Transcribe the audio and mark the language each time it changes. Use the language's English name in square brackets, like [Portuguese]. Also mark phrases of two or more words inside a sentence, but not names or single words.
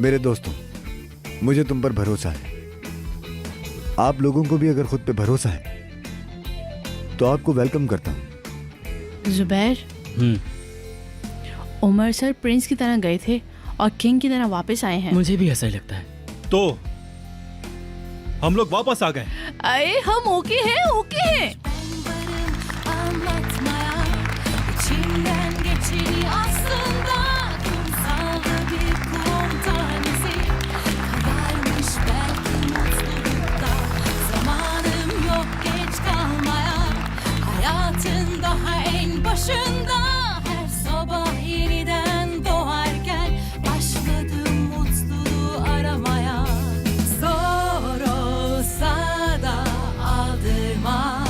[Hindi] मेरे दोस्तों, मुझे तुम पर भरोसा है। आप लोगों को भी अगर खुद पे भरोसा है तो आपको वेलकम करता हूं। जुबैर, उमर सर प्रिंस की तरह गए थे और किंग की तरह वापस आए हैं। मुझे भी ऐसा ही लगता है। तो हम लोग वापस आ गए। अरे हम ओके हैं, ओके हैं। [Turkish] Anlatmaya içimden geçeni aslında kumsalda bir kum tanesi kabarmış belki mutlulukta zamanım yok geç kalmaya hayatın daha en başında her sabah yeniden doğarken başladım mutluluğu aramaya zor olsa da aldırma.